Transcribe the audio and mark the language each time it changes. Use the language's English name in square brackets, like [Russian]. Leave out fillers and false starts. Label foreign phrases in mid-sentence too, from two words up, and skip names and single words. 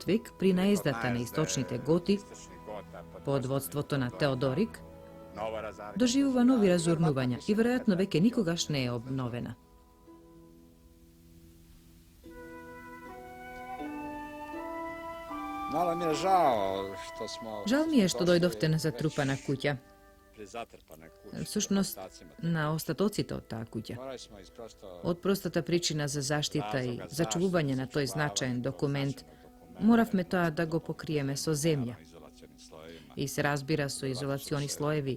[Macedonian] век при најездата на источните готи, под водството на Теодорик, доживува нови разурнувања и веројатно веќе никогаш не је обновена. [Serbian] Malo mi je žao što smo... [Macedonian] Жал ми је што дојдовте на затрупана кућа. Всушност, на остатоците од таа куќа. Од простата причина за заштита и зачувување на тој значаен документ, моравме тоа да го покриеме со земја. И се разбира со изолациони слоеви.